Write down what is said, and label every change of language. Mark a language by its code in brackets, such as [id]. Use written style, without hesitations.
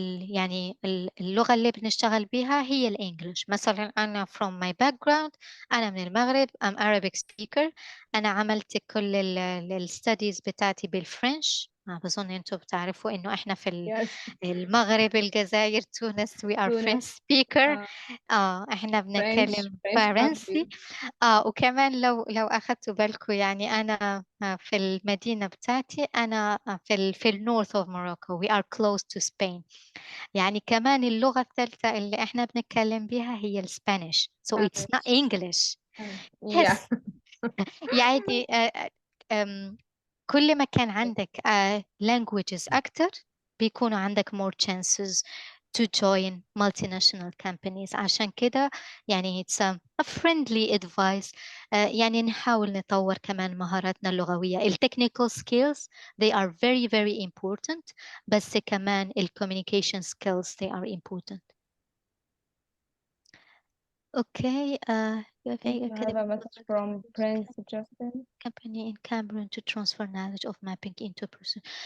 [ar] يعني اللغة اللي بنشتغل بها هي الإنجليش. مثلا أنا [en] from my background، [ar] أنا من المغرب، [en] I'm Arabic speaker. [ar] أنا عملت كل الستاديز بتاعتي بالفرنش. بظن أنتم بتعرفوا إنه إحنا في المغرب، الجزائر، تونس [en] we are French speaker. [ar] إحنا بنتكلم فرنسي. وكمان لو أخذتوا بالكم، يعني أنا في المدينة بتاعتي، أنا في النورث [en] of Morocco. We are close to Spain. [ar] يعني كمان اللغة الثالثة اللي إحنا بنتكلم بها هي السبانيش. [en] So it's not English. Yes. [ar] يعني كل ما كان عندك [en] languages [ar] أكتر، بيكونوا عندك [en] more chances to join multinational companies. [ar] عشان كده يعني [en] it's a friendly advice. [ar] يعني نحاول نطور كمان مهاراتنا اللغوية. [en] technical skills they are very very important، [ar] بس كمان [en] communication skills they are important. Okay. I have a message from Prince Justin. Company in Cameroon to transfer knowledge of mapping into person.